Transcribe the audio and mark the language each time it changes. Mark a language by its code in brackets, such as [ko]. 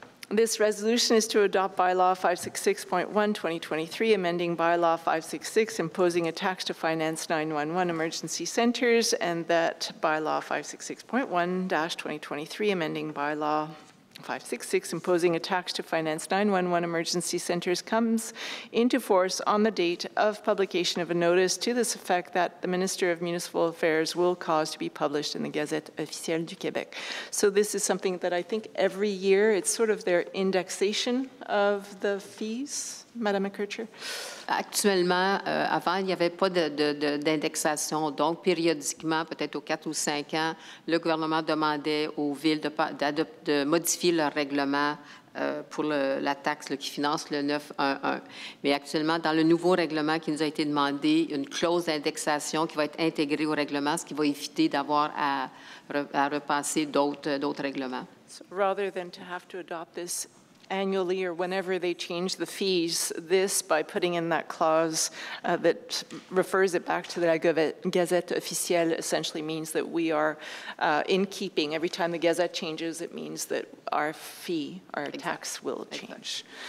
[en] This resolution is to adopt bylaw 566.1/2023, amending bylaw 566, imposing a tax to finance 911 emergency centers, and that bylaw 566.1-2023, amending bylaw 566, imposing a tax to finance 911 emergency centers, comes into force on the date of publication of a notice to this effect that the Minister of Municipal Affairs will cause to be published in the Gazette officielle du Québec. So this is something that I think every year, it's sort of their indexation of the fees. Madame McKercher? [fr] Actuellement, avant, il n'y avait pas d'indexation. Donc, périodiquement, peut-être aux 4 ou 5 ans, le gouvernement demandait aux villes de modifier leur règlement pour la taxe qui finance le 911. Mais actuellement, dans le nouveau règlement qui nous a été demandé, une clause d'indexation qui va être intégrée au règlement, ce qui va éviter d'avoir à repasser d'autres règlements. [en] So rather than to have to adopt this annually or whenever they change the fees, this, by putting in that clause that refers it back to the Gazette officielle, essentially means that we are in keeping. Every time the Gazette changes, it means that our fee, our tax will change.